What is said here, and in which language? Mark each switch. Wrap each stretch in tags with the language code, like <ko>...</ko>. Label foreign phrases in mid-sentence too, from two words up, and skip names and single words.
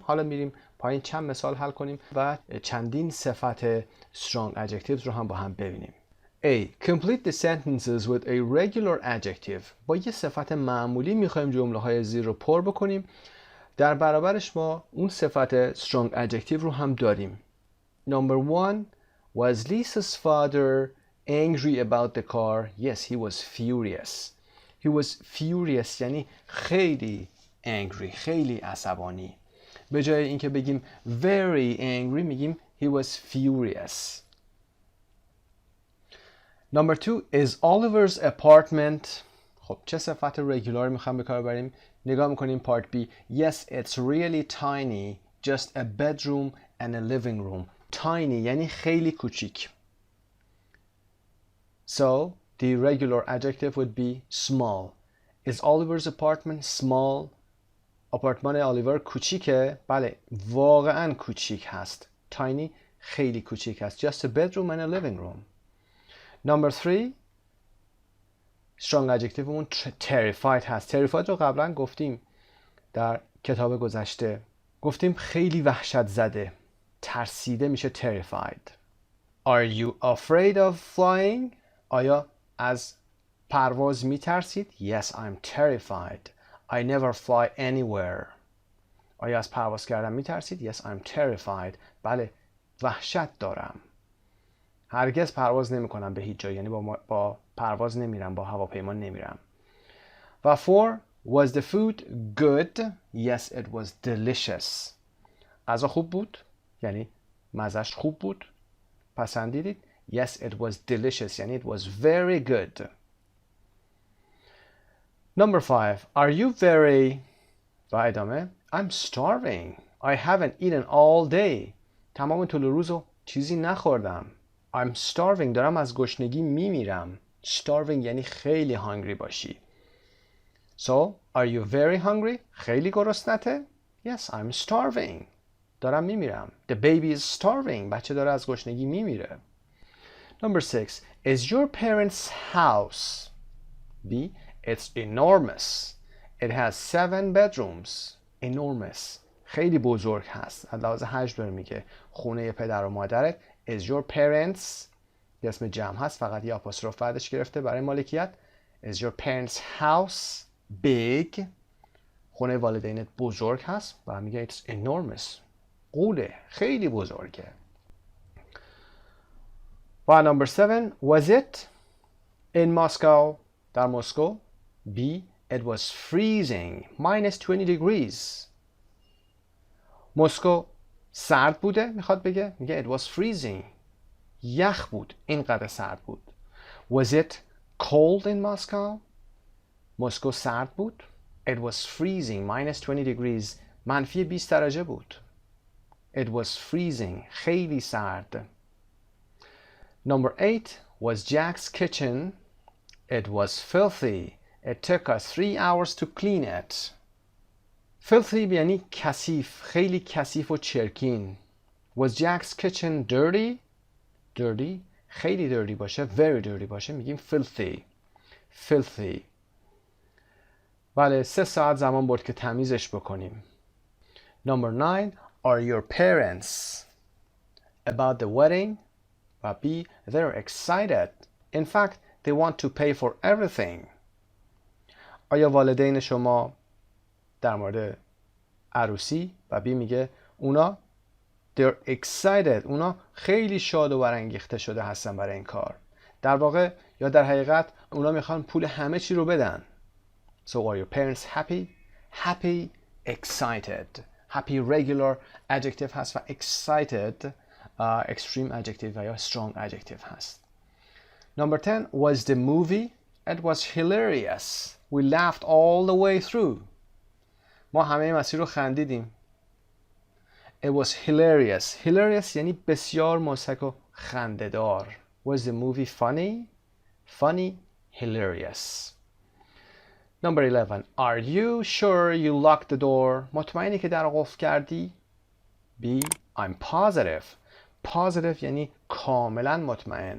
<fa>حالا میریم پایین چند مثال حل کنیم و چندین صفت</fa> <en>strong adjectives</en> <fa>رو هم با هم ببینیم.</fa> <en>A. Complete the sentences with a regular adjective.</en> <fa>با یه صفت معمولی میخوایم جمله های زیر رو پر بکنیم. در برابرش ما اون صفت</fa> <en>strong adjective</en> <fa>رو هم داریم.</fa> <en>Number 1. Was Lisa's father angry about the car? Yes, he was furious. He was furious</en> <fa>یعنی خیلی</fa> <en>angry،</en> <fa>خیلی عصبانی. به جای اینکه بگیم</fa> <en>very angry</en> <fa>میگیم</fa> <en>he was furious. Number 2. Is Oliver's apartment.</en> <fa>خب چه صفت regular میخوام به کار ببریم؟ نگاه میکنیم</fa> <en>part B. Yes, it's really tiny. Just a bedroom and a living room.</en> <fa>Tiny یعنی خیلی کوچیک.</fa> <en>So the regular adjective would be small. Is Oliver's apartment small?</en> <fa>آپارتمان آلیور کوچیکه؟ بله واقعا کوچیک هست. Tiny خیلی کوچیک هست.</fa> <en>Just a bedroom and a living room. Number 3. strong adjective اون terrified هست.</en> <fa>terrified رو قبلا گفتیم در کتاب گذشته. گفتیم خیلی وحشت زده. ترسیده میشه terrified.</fa> <en>Are you afraid of flying?</en> <fa>آیا از پرواز میترسید؟</fa> <en>Yes, I'm terrified. I never fly anywhere.</en> <fa>آیا از پرواز کردن میترسید؟</fa> <en>Yes, I'm terrified.</en> <fa>بله وحشت دارم. هرگز پرواز نمی کنم به هیچ جایی، یعنی با پرواز نمیرم، با هواپیما نمیرم. و 4.</fa> <en>Was the food good? Yes, it was delicious.</en> <fa>غذا خوب بود؟ یعنی مزهش خوب بود؟ پسندیدید؟</fa> <en>Yes, it was delicious. یعنی it was very good. Number 5. Are you very...</en> <fa>و ادامه</fa> <en>I'm starving. I haven't eaten all day.</en> <fa>تمام طول روزو چیزی نخوردم.</fa> <en>I'm starving.</en> <fa>دارم از گشنگی میمیرم. Starving یعنی خیلی hungry باشی.</fa> <en>So, are you very hungry?</en> <fa>خیلی گرسنته?</fa> <en>Yes, I'm starving.</en> <fa>دارم میمیرم.</fa> <en>The baby is starving.</en> <fa>بچه داره از گشنگی میمیره.</fa> <en>Number 6. Is your parents' house? B. It's enormous. It has 7 bedrooms.</en> <fa>Enormous. خیلی بزرگ هست. از لحاظ حجم داره میگه. خونه پدر و مادرت.</fa> <en>Is your parents.</en> <fa>یه اسم جمع هست. فقط یه آپوستروف بعدش گرفته برای مالکیت.</fa> <en>Is your parents' house big?</en> <fa>خونه والدینت بزرگ هست. و میگه</fa> <en>it's enormous.</en> <fa>قوله. خیلی بزرگه. و number 7.</fa> <en>Was it in Moscow?</en> <fa>در مسکو.</fa> <en>B. It was freezing. -20 degrees.</en> <fa>مسکو سرد بوده میخواد بگه. میگه</fa> <en>it was freezing.</en> <fa>یخ بود. اینقدر سرد بود.</fa> <en>Was it cold in Moscow?</en> <fa>مسکو سرد بود.</fa> <en>It was freezing. -20 degrees.</en> <fa>-20 درجه بود.</fa> <en>It was freezing.</en> <fa>خیلی سرد.</fa> <en>Number 8. Was Jack's kitchen? It was filthy. It took us 3 hours to clean it.</en> <fa>Filthy یعنی کثیف. خیلی کثیف و چرکین.</fa> <en>Was Jack's kitchen dirty? Dirty.</en> <fa>خیلی dirty باشه</fa> <en>very dirty</en> <fa>باشه میگیم filthy.</fa> <en>filthy.</en> <fa>بله 3 ساعت زمان برد که تمیزش بکنیم.</fa> <en>Number 9. Are your parents about the wedding? و B. They're excited. In fact, they want to pay for everything.</en> <fa>آیا والدین شما در مورد عروسی؟ و B میگه اونا</fa> <en>they're excited.</en> <fa>اونا خیلی شاد و برانگیخته شده هستن برای این کار. در واقع یا در حقیقت اونا میخوان پول همه چی رو بدن.</fa> <en>So are your parents happy? Happy, excited. Happy regular adjective هست و excited extreme adjective</en> <fa>و یا</fa> <en>strong adjective هست. Number 10. Was the movie? It was hilarious. We laughed all the way through.</en> <fa>ما همه مسیر رو خندیدیم.</fa> <en>It was hilarious.</en> <fa>Hilarious یعنی بسیار مضحک و خنده‌دار.</fa> <en>Was the movie funny? Funny, hilarious. Number 11. Are you sure you locked the door?</en> <fa>مطمئنی که در رو قفل کردی؟ B.</fa> <en>I'm positive.</en> <fa>Positive یعنی کاملا مطمئن.</fa>